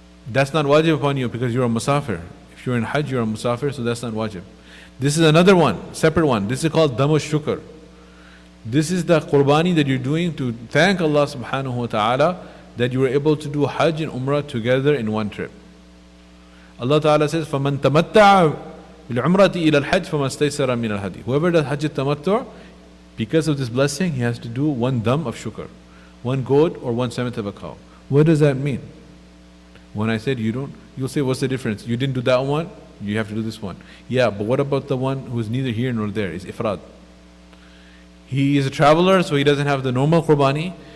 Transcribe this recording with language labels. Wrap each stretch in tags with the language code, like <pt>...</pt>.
<en>That's not wajib upon you because you're a musafir. If you're in Hajj, you're a musafir, so that's not wajib. This is another one, separate one. This is called Damu Shukr. This is the qurbani that you're doing to thank Allah subhanahu wa ta'ala that you were able to do Hajj and Umrah together in one trip. Allah ta'ala says,</en> <ar>فَمَن تَمَتَّعَ بِالْعُمْرَةِ إِلَى الْحَجِّ فَمَا اسْتَيْسَرَ مِنَ الْهَدِيِ.</ar> <en>Whoever does Hajj tamattu', because of this blessing, he has to do one dam of shukr, one goat or 1/7 of a cow. What does that mean? When I said you'll say, what's the difference? You didn't do that one, you have to do this one. Yeah, but what about the one who's neither here nor there? Is ifrad. He is a traveler, so he doesn't have the normal qurbani.</en>